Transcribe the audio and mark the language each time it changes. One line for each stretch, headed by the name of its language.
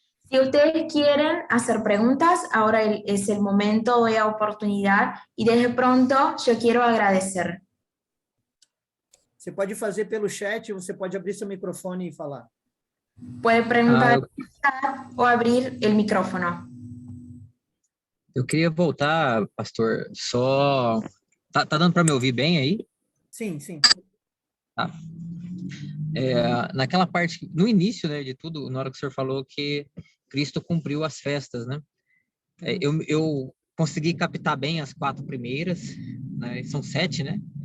Spanish: Si ustedes quieren hacer preguntas, ahora es el momento, doy la oportunidad y desde pronto yo quiero agradecer.
Portuguese: Você pode fazer pelo chat, você pode abrir seu microfone e falar.
Spanish: Puede preguntar o abrir el micrófono.
Portuguese: Eu queria voltar, pastor, só... Tá dando para me ouvir bem aí? Sim, sim. Tá. Naquela parte, no início, né, de tudo, na hora que o senhor falou que Cristo cumpriu as festas, né? Eu consegui captar bem as 4 primeiras, né? São 7, né?